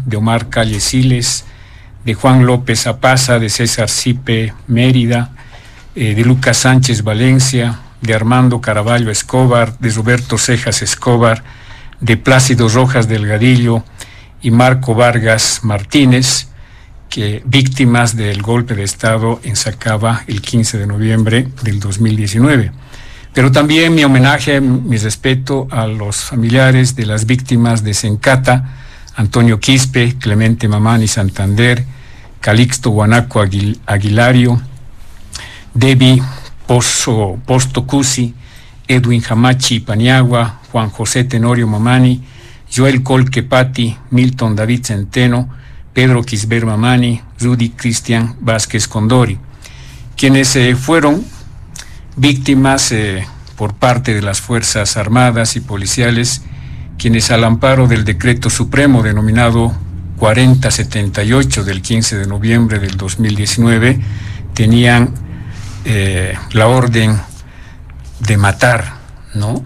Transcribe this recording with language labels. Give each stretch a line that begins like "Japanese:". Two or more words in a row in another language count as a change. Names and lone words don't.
Spanish: de Omar Calle Siles, de Juan López Apaza, de César Cipe Mérida, de Lucas Sánchez Valencia, de Armando Caraballo Escobar, de Roberto Cejas Escobar, de Plácido Rojas Delgadillo y Marco Vargas Martínez, que víctimas del golpe de Estado en Sacaba el 15 de noviembre del 2019. Pero también mi homenaje, mi respeto a los familiares de las víctimas de Sencata, Antonio Quispe, Clemente Mamani Santander, Calixto Guanaco Aguilario, Debbie Posto Cusi, Edwin Hamachi Paniagua, Juan José Tenorio Mamani, Joel Colque Pati, Milton David Centeno, Pedro Quisber Mamani, Rudy Cristian Vázquez Condori, quienes fueron víctimas por parte de las Fuerzas Armadas y policiales, quienes al amparo del decreto supremo denominado 4078 del 15 de noviembre del 2019 tenían la orden de matar, ¿no?